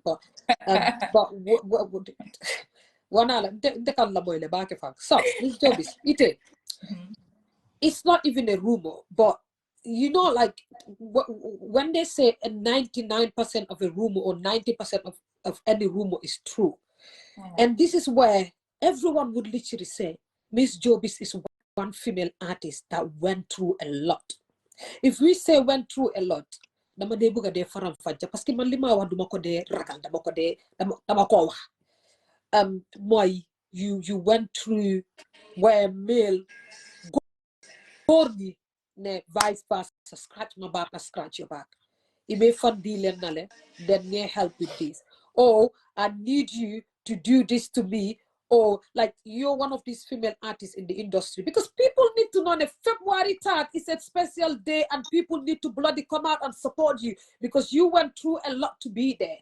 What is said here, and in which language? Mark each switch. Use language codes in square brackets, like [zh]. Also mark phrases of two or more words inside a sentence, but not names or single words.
[en] But what would so Miss Jobiz, it's not even a rumor, but you know, like when they say a 99% of a rumor or 90% of any rumor is true, and this is where everyone would literally say Miss Jobiz is one female artist that went through a lot. If we say went through a lot, [wo] dama dee bëgg a dee faram fàcce [fr] parce que [wo] man li ma wax duma ko dee ragal dama ko wax mooy [en] you went through where male [wo] góor ñi ne [en] vice versa, scratch my back, I scratch your back. It may fund deal nale, then may help with this. Or I need you to do this to me. Or like you're one of these female artists in the industry, because people need to know that February 3rd is a special day and people need to bloody come out and support you because you went through a lot to be there.